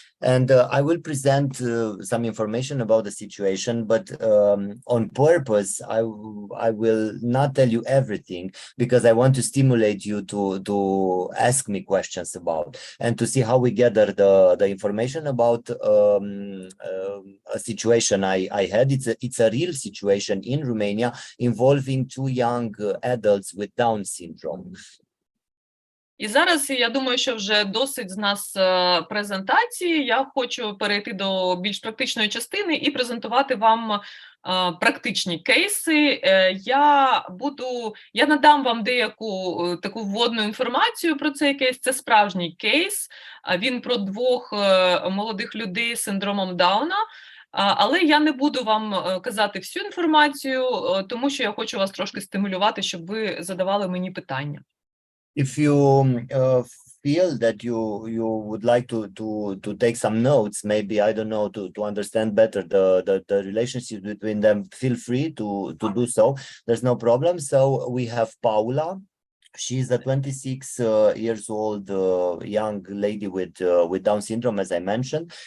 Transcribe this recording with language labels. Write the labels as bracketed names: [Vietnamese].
[English] And I will present some information about the situation, but on purpose, I will not tell you everything, because I want to stimulate you to ask me questions about, and to see how we gather the information about a situation I had. It's a real situation in Romania involving 2 young adults with Down syndrome. [Ukrainian] І зараз, я думаю, що вже досить з нас презентації. Я хочу перейти до більш практичної частини і презентувати вам практичні кейси. Я надам вам деяку таку вводну інформацію про цей кейс. Це справжній кейс. Він про 2 молодих людей з синдромом Дауна. Але я не буду вам казати всю інформацію, тому що я хочу вас трошки стимулювати, щоб ви задавали мені питання. [English] If you feel that you would like to take some notes, maybe, I don't know, to understand better the relationship between them, feel free to do so. There's no problem. So we have Paula. She's a 26 years old young lady with Down syndrome, as I mentioned.